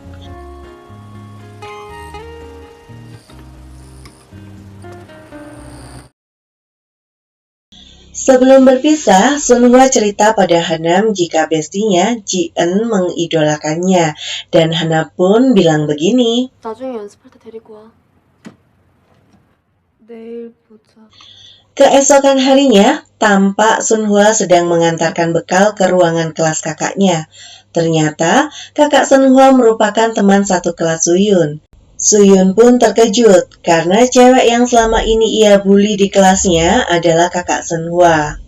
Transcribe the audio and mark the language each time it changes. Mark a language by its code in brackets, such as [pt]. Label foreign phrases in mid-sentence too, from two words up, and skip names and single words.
[id] Sebelum berpisah, Sunhwa cerita pada Hanam jika bestinya Ji-eun mengidolakannya, dan Hanam pun bilang begini. [ko] 나중에 연습할 때 데리고 와. 내일 보자. [id] Keesokan harinya, tampak Sunhwa sedang mengantarkan bekal ke ruangan kelas kakaknya. Ternyata, kakak Sunhwa merupakan teman satu kelas Suyun. Suyun pun terkejut karena cewek yang selama ini ia bully di kelasnya adalah kakak Sunhwa.